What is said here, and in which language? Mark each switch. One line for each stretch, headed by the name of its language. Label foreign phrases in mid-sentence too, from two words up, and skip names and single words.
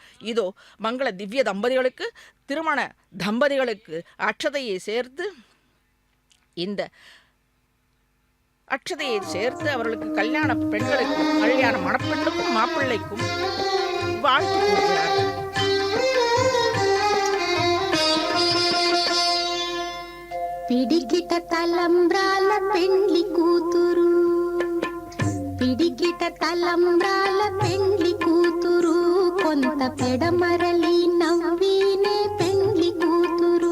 Tamil: இதோ மங்கள திவ்ய தம்பதிகளுக்கு, திருமண தம்பதிகளுக்கு அட்சதையை சேர்த்து, இந்த அட்சதையை சேர்த்து அவர்களுக்கு கல்யாண பெண்களுக்கு, கல்யாண மணப்பெண்ணுக்கும் மாப்பிள்ளைக்கும் வாழ்த்து கூறுகிறார்கள்.
Telugu: పిడికిట తలంబ్రాల పెండ్లి కూతురు, పిడికిట తలంబ్రాల పెండ్లి కూతురు, కొంత పెడమరలి నవ్వీనే పెండ్లి కూతురు.